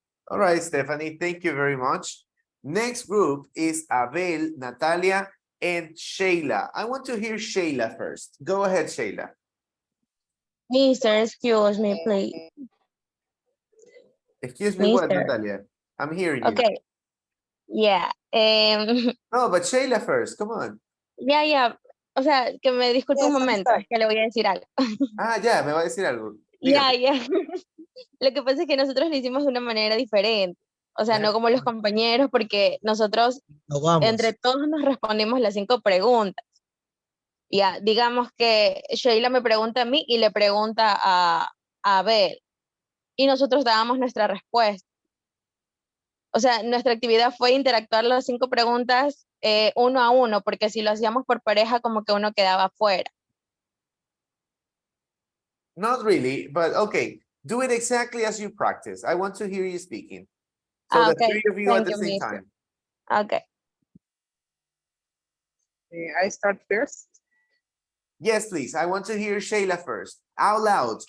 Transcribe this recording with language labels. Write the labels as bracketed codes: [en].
[en] All right, Stephanie, thank you very much. Next group is Abel, Natalia, and Sheila. I want to hear Sheila first. Go ahead, Sheila. Mister, excuse me, please. Excuse me, what, Natalia? I'm hearing you. Okay. Yeah. No, but Sheila first, come on. [es] Ya. O sea, que me disculpe un momento, es que le voy a decir algo. Ya, me va a decir algo. Ya. Lo que pasa es que nosotros lo hicimos de una manera diferente. O sea, no como los compañeros, porque nosotros entre todos nos respondimos las 5 preguntas. Ya, digamos que Sheila me pregunta a mí y le pregunta a Abel. Y nosotros dábamos nuestra respuesta. O sea, nuestra actividad fue interactuar las 5 preguntas 1 a 1, porque si lo hacíamos por pareja, como que uno quedaba fuera. [en] Not really, but okay. Do it exactly as you practice. I want to hear you speaking. So the 3 of you at the same time. Okay. I start first. Yes, please. I want to hear Sheila first. Out loud.